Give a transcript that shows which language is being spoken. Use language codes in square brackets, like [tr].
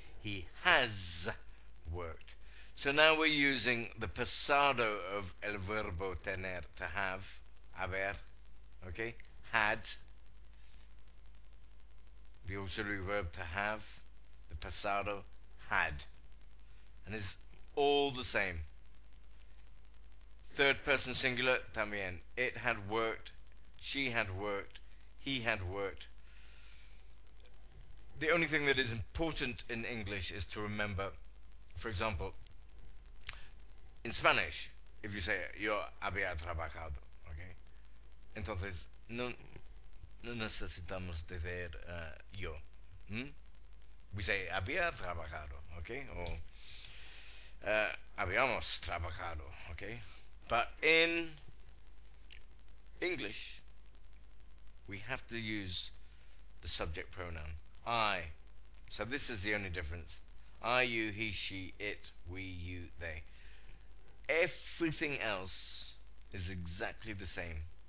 [en] He has worked. So now we're using the pasado of [es] el verbo tener, [en] to have, haber, okay? Had, the auxiliary verb to have, the pasado, had. And it's all the same. Third person singular, [es] también. [en] It had worked, she had worked, he had worked. The only thing that is important in English is to remember, for example, in Spanish, if you say [es] yo había trabajado, [en] okay, [es] entonces no necesitamos decir yo. [en] We say [es] había trabajado, [en] okay, or [es] habíamos trabajado, [en] okay. But in English, we have to use the subject pronoun I. So this is the only difference. I, you, he, she, it, we, you, they. Everything else is exactly the same.